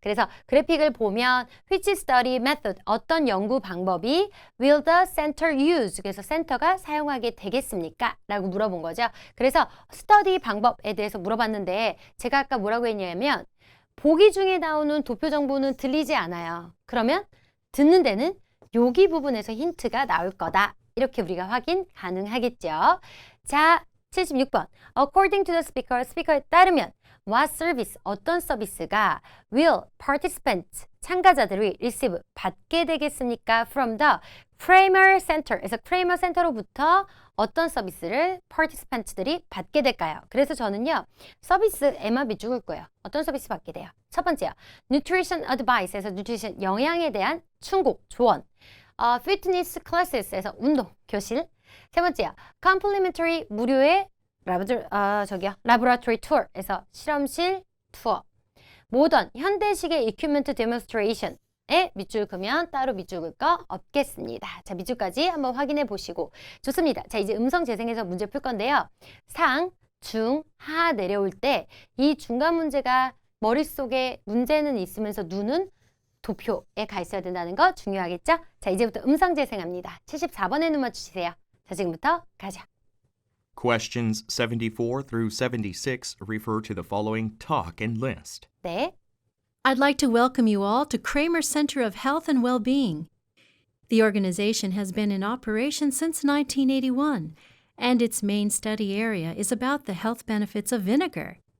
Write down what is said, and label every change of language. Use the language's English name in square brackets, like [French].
[Korean] 그래서 그래픽을 보면 [English] which study method [Korean] 어떤 연구 방법이 [English] will the center use [Korean] 그래서 센터가 사용하게 되겠습니까? 라고 물어본 거죠. 그래서 스터디 방법에 대해서 물어봤는데 제가 아까 뭐라고 했냐면 보기 중에 나오는 도표 정보는 들리지 않아요. 그러면 듣는 데는 여기 부분에서 힌트가 나올 거다. 이렇게 우리가 확인 가능하겠죠. 자, 76번. [English] According to the speaker, [Korean] 스피커에 따르면 [English] what service, [Korean] 어떤 서비스가 [English] will participants, [Korean] 참가자들이 [English] receive, [Korean] 받게 되겠습니까? From the Kramer Center, 그래서 Kramer Center로부터 어떤 서비스를 participants들이 받게 될까요? 그래서 저는요, 서비스에만 비중을 거예요. 어떤 서비스 받게 돼요? 첫 번째요, [English] nutrition advice [Korean] 에서 nutrition, 영양에 대한 충고, 조언. [English] fitness classes [Korean] 에서 운동, 교실. 세 번째요, complimentary, 무료의 [English] laboratory tour [Korean] 에서 실험실 투어. 모던, 현대식의 [English] equipment demonstration [Korean] 에 밑줄 그으면 따로 밑줄 그을 거 없겠습니다. 자, 밑줄까지 한번 확인해 보시고 좋습니다. 자, 이제 음성 재생해서 문제 풀 건데요. 상, 중, 하 내려올 때 이 중간 문제가 머릿속에 문제는 있으면서 눈은 도표에 가 있어야 된다는 거 중요하겠죠? 자, 이제부터 음성 재생합니다. 74번에 눈 맞추시세요. 자, 지금부터 가자. [English] Questions 74 through 76 refer to the following talk and list. [Korean] 네. [English] I'd like to welcome you all to Kramer Center of Health and Well-Being. The organization has been in operation since 1981, and its main study area is about the health benefits of vinegar.